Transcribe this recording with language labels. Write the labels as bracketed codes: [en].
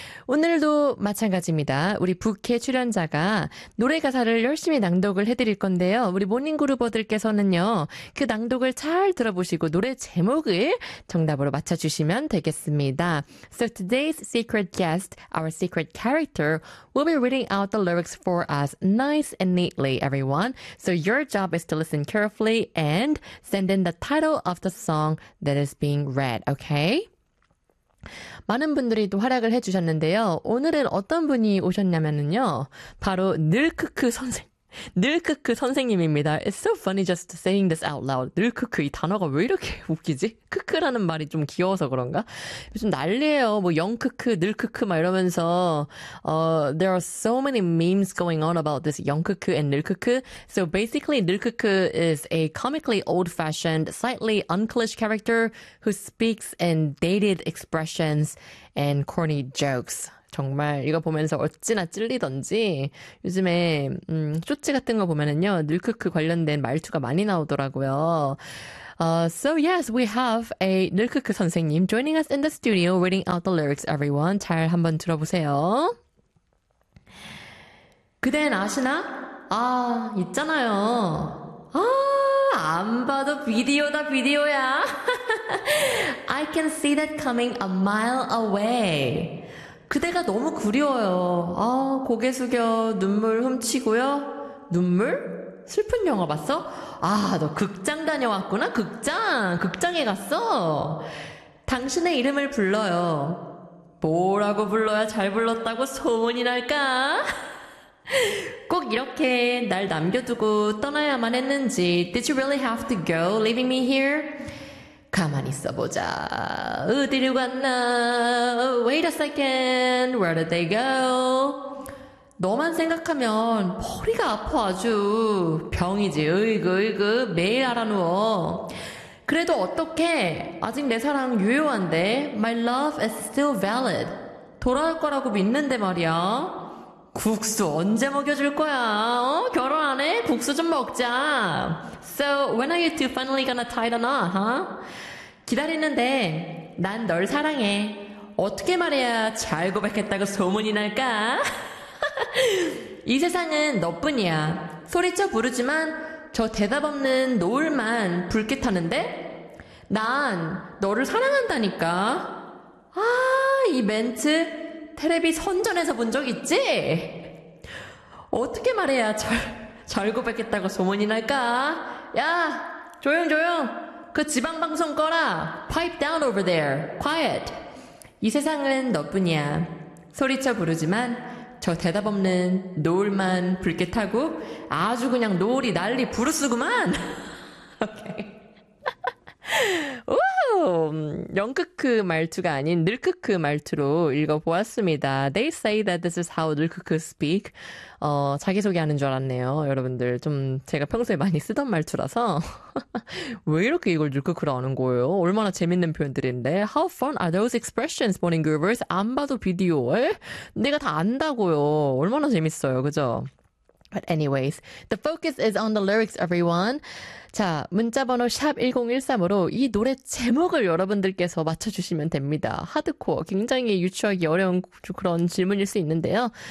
[ko] 오늘도 마찬가지입니다. 우리 부캐 출연자가 노래 가사를 열심히 낭독을 해드릴 건데요. 우리 모닝그루버들께서는요. 그 낭독을 잘 들어보시고 노래 제목을 정답으로 맞춰주시면 되겠습니다. [en] So today's secret guest, our secret character, will be reading out the lyrics for us nice and neatly, everyone. So your job is to listen carefully and send in the title of the song that is being read, okay? [ko] 많은 분들이 또 활약을 해주셨는데요. 오늘은 어떤 분이 오셨냐면요. 바로 늘크크 선생님입니다. [en] It's so funny just saying this out loud. [ko] 늘크크 이 단어가 왜 이렇게 웃기지? 크크라는 말이 좀 귀여워서 그런가? 좀 난리예요. 뭐 영크크, 늘크크 막 이러면서 [en] there are so many memes going on about this 영크크 and 늘크크. So basically 늘크크 is a comically old-fashioned, slightly unclish character who speaks in dated expressions and corny jokes. [ko] 정말 이거 보면서 어찌나 찔리던지 요즘에 쇼츠 같은 거 보면은요 늘크크 관련된 말투가 많이 나오더라고요. [en] So yes, we have a 늘크크 선생님 joining us in the studio reading out the lyrics, everyone. [ko] 잘 한번 들어보세요. 그댄 아시나? 아, 있잖아요. 아, 안 봐도 비디오다 비디오야. [en] I can see that coming a mile away. [ko] 그대가 너무 그리워요. 아, 고개 숙여 눈물 훔치고요. 눈물? 슬픈 영화 봤어? 아, 너 극장 다녀왔구나. 극장. 극장에 갔어. 당신의 이름을 불러요. 뭐라고 불러야 잘 불렀다고 소문이 날까? 꼭 이렇게 날 남겨두고 떠나야만 했는지. [en] Did you really have to go leaving me here? [ko] 가만히 있어보자. 어디로 갔나? [en] Wait a second. Where did they go? [ko] 너만 생각하면 머리가 아파 아주. 병이지. 으이그 으이그. 매일 알아누워. 그래도 어떡해. 아직 내 사랑 유효한데. [en] My love is still valid. [ko] 돌아올 거라고 믿는데 말이야. 국수 언제 먹여줄 거야? 어? 결혼 안 해? 국수 좀 먹자. [en] So when are you two finally gonna tie the knot, huh? [ko] 기다리는데 난 널 사랑해. 어떻게 말해야 잘 고백했다고 소문이 날까? 이 세상은 너뿐이야. 소리쳐 부르지만 저 대답 없는 노을만 붉게 타는데? 난 너를 사랑한다니까. 아, 이 멘트 텔레비 선전에서 본 적 있지? 어떻게 말해야 잘 고백했다고 소문이 날까? 야, 조용 조용. 그 지방방송 꺼라. [en] Pipe down over there. Quiet. [ko] 이 세상은 너뿐이야. 소리쳐 부르지만 저 대답 없는 노을만 붉게 타고 아주 그냥 노을이 난리 부르스구만. 오케이. 오, 영크크 말투가 아닌 늘크크 말투로 읽어보았습니다. [en] They say that this is how 늘크크 speak. [ko] 자기소개하는 줄 알았네요. 여러분들 좀 제가 평소에 많이 쓰던 말투라서 왜 이렇게 이걸 늘크크로 아는 거예요? 얼마나 재밌는 표현들인데 [en] How fun are those expressions, morning groovers? [ko] 안 봐도 비디오에? 내가 다 안다고요. 얼마나 재밌어요, 그죠? [en] But anyways, the focus is on the lyrics, everyone. [ko] 자, 문자번호 샵1013으로 이 노래 제목을 여러분들께서 맞춰주시면 됩니다. 하드코어, 굉장히 유추하기 어려운 그런 질문일 수 있는데요.